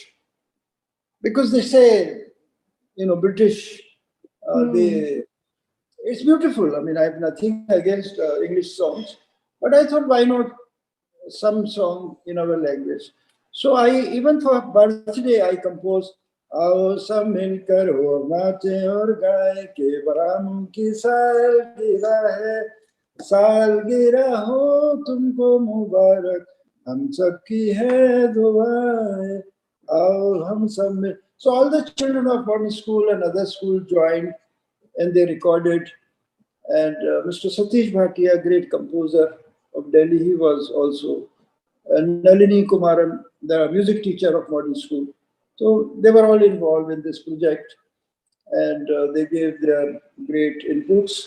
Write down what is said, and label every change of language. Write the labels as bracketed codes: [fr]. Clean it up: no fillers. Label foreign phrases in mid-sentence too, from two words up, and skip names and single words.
[en] Because they say, British, it's beautiful. I mean, I have nothing against English songs, but I thought, why not some song in our language? So even for birthday, I composed, [hi] "आओ सब मिलकर हो नाचे और गाए के बरम की सालगिरह है, सालगिरह हो तुमको मुबारक, हम सब की है दुआएं, आओ हम सब मिल." [en] So all the children of one school and other school joined, and they recorded. And Mr. Satish Bhatia, great composer of Delhi, he was also Nalini Kumaran, the music teacher of modern school. So they were all involved in this project, and they gave their great inputs.